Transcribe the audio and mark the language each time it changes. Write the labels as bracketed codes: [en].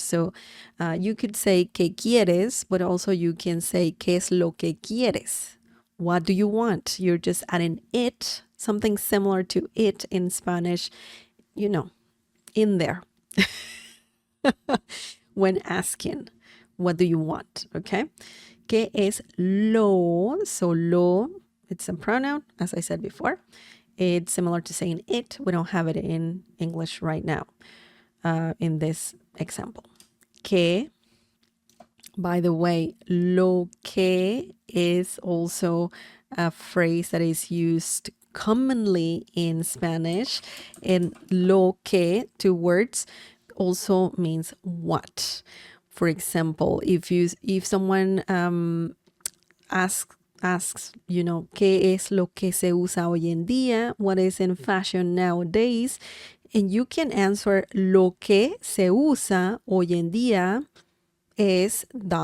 [en] So you could say [es] ¿qué quieres? [en] But also you can say [es] ¿qué es lo que quieres? [en] What do you want? You're just adding it, something similar to it in Spanish, in there. When asking, what do you want? Okay. [es] ¿Qué es lo? [en] So lo, it's a pronoun, as I said before. It's similar to saying it. We don't have it in English right now in this example. Que, by the way, lo que is also a phrase that is used commonly in Spanish. And lo que, two words, also means what. For example, if someone asks, [es] ¿qué es lo que se usa hoy en día? [en] What is in fashion nowadays? And you can answer [es] lo que se usa hoy en día es ...